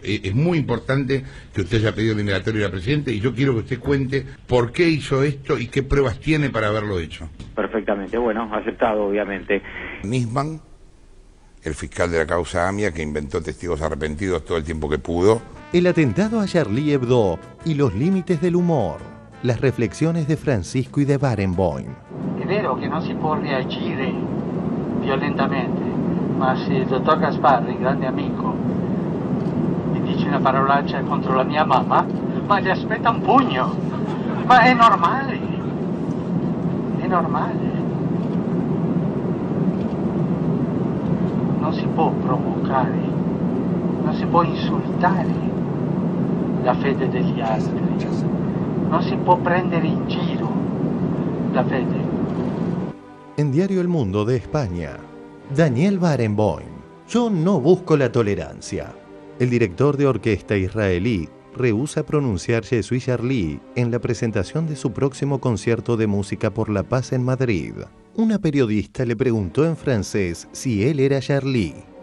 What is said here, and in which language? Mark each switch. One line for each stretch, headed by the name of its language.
Spanish: Es muy importante que usted haya pedido la indagatoria de la Presidenta y yo quiero que usted cuente por qué hizo esto y qué pruebas tiene para haberlo hecho. Perfectamente, bueno, aceptado, obviamente. Nisman, el fiscal de la causa AMIA, que inventó testigos arrepentidos todo el tiempo que pudo. El atentado a Charlie Hebdo y los límites del humor. Las reflexiones de Francisco y de Barenboim.
Italian: È vero che non si può reagire violentamente, ma se il dottor Gasparri, grande amico, mi dice una parolaccia contro la mia mamma, ma gli aspetta un pugno. Ma è normale. È normale. Non si può provocare, non si può insultare la fede degli altri, non si può prendere in giro la fede.
Spanish: En Diario El Mundo de España, Daniel Barenboim. Yo no busco la tolerancia. El director de orquesta israelí rehúsa pronunciar
French: Je suis Charlie
Spanish: en la presentación de su próximo concierto de música por la paz en Madrid. Una periodista le preguntó en francés si él era Charlie.